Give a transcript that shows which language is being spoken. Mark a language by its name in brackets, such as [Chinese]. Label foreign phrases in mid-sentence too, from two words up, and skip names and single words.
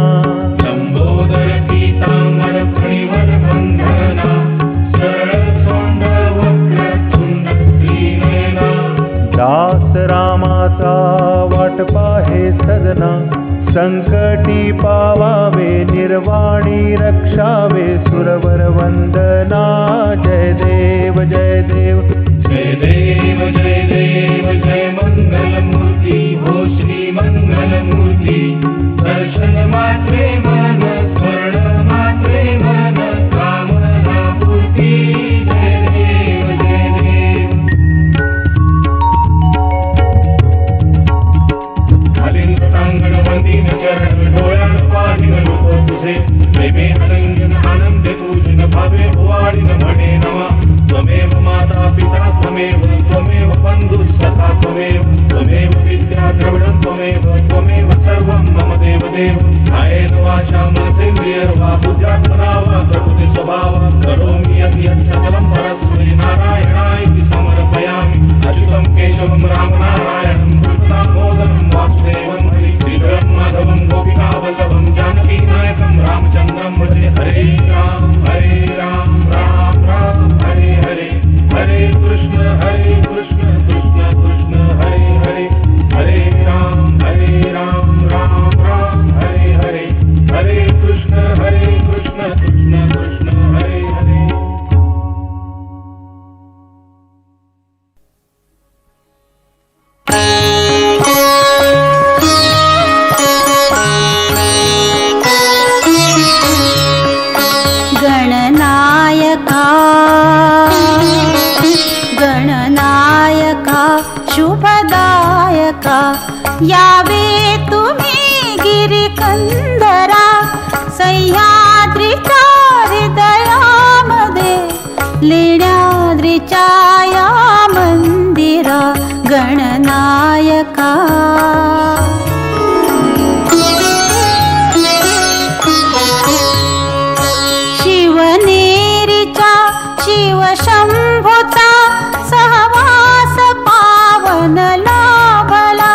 [Marathi] लंबोदर पीतांबर फणीवर बंधना, सरळ सोंड वक्र तुंड त्रिनयना. दास रामाचा वाट पाहे सदना, संकटी पावावे निर्वाणी रक्षावे सुरवर वंदना. जय देव जय देव. जय देव जय मंगलमूर्ती, हो श्री मंगलमूर्ती. दर्शन मात्रे मन, स्मरण मात्रे मन, कामना पूर्ती. जय देव जय देव. आलिंगनांगण वंदीन चरण, डोळ्यात पाहिन लोक तुझे. प्रेमे आलिंगन आनंदे तुझिन, भावे ओवाळीन म्हणे नमा. [Sanskrit] त्वमेव माता पिता त्वमेव, त्वमेव बंधु सखा त्वमेव. त्वमेव विद्या द्रविडं त्वमेव सर्वं मम देव देव. कायेन वाचा मनसेन्द्रियर्वा, बुद्ध्यात्मना वा प्रकृति स्वभावा. करोमि यत् सकलं परस्मै नारायणाय समर्पयामि. अच्युतं केशवं राम नारायणं, कृष्णदामोदरं वासुदेवं हरि. श्रीधरं माधवं गोपिकावल्लभं, जानकी नायकं रामचन्द्रं भजे. हरे राम राम राम हरे हरे. हरे कृष्ण कृष्ण कृष्ण हरे हरे. हरे राम राम राम हरे हरे. हरे कृष्ण कृष्ण कृष्ण हरे हरे. [Marathi] गणनायका गणनायका शुभदायका, यावे तुम्ही गिरिकंदरा. सह्याद्रीच्या हृदयामध्ये, लेण्याद्रीच्या या मंदिरा. गणनायका शिवनेरीच्या शिवशंभूचा सहवास पावन लाभला.